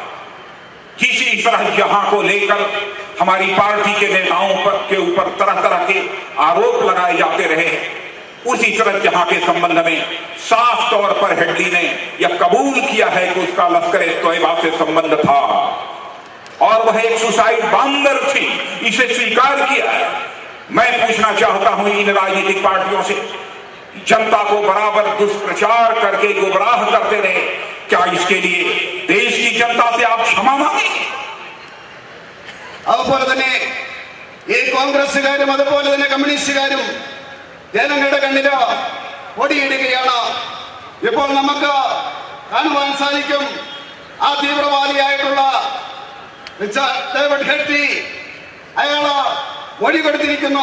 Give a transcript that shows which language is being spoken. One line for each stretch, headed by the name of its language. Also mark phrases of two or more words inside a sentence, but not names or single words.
Hindi: किसी तरह जहां को लेकर हमारी पार्टी के नेताओं के ऊपर तरह तरह के आरोप लगाए जाते रहे, उसी तरह जहां के संबंध में साफ तौर पर हेडली ने यह कबूल किया है कि उसका लश्कर-ए-तोयबा से संबंध था और वह एक
English: suicide bomber
Hindi: थी, इसे स्वीकार किया है। मैं पूछना चाहता हूं इन राजनीतिक पार्टियों से, जनता को बराबर दुष्प्रचार करके गुमराह करते रहे, क्या इसके लिए देश की जनता से आप क्षमा मांगेंगे?
Malayalam: അതുപോലെ തന്നെ ഈ കോൺഗ്രസുകാരും അതുപോലെ തന്നെ കമ്മ്യൂണിസ്റ്റുകാരും ജനങ്ങളുടെ കണ്ണില് പൊടിയിടുകയാണ്. ഇപ്പോൾ നമുക്ക് കാണുവാൻ സാധിക്കും ആ തീവ്രവാദിയായിട്ടുള്ള ഡേവിഡ് ഹെഡ്ലി അയാള് മൊഴി കൊടുത്തിരിക്കുന്നു.